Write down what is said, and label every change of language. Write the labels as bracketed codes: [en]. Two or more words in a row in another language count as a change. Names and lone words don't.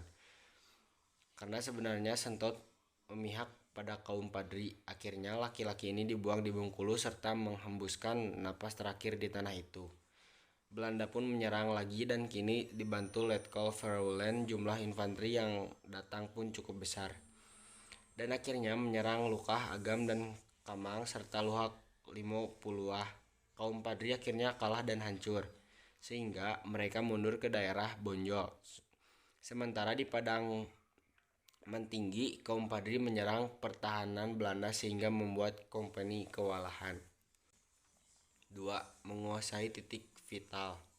[id] Karena sebenarnya Sentot memihak pada kaum Padri. Akhirnya laki-laki ini dibuang di Bengkulu serta menghembuskan napas terakhir di tanah itu. Belanda pun menyerang lagi dan kini dibantu Letkol Vermeulen, jumlah infanteri yang datang pun cukup besar. Dan akhirnya menyerang Lukah, Agam, dan Kamang serta Luhak Limo Puluah. Kaum Padri akhirnya kalah dan hancur, sehingga mereka mundur ke daerah Bonjol. Sementara di Padang Mentinggi, kaum Padri menyerang pertahanan Belanda sehingga membuat kompeni kewalahan. 2. Menguasai titik vital.